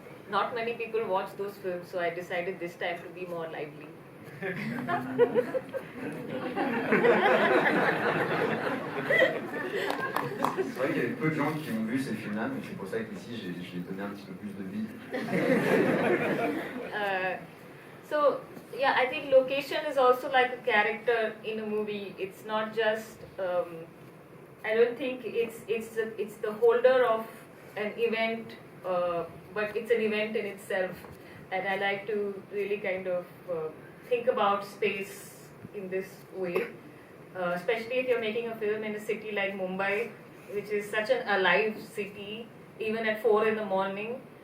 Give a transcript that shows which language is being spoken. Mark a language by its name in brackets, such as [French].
[English] Not many people watch those films, so I decided this time to be more lively. [French] C'est vrai qu'il y a peu de gens qui ont vu ces films-là, mais c'est pour ça qu'ici j'ai donné un petit peu plus de vie. [English] So yeah, I think location is also like a character in a movie. It's not just. I don't think it's the holder of an event, but it's an event in itself. And I like to really kind of think about space in this way, especially if you're making a film in a city like Mumbai, which is such an alive city, even at 4 in the morning.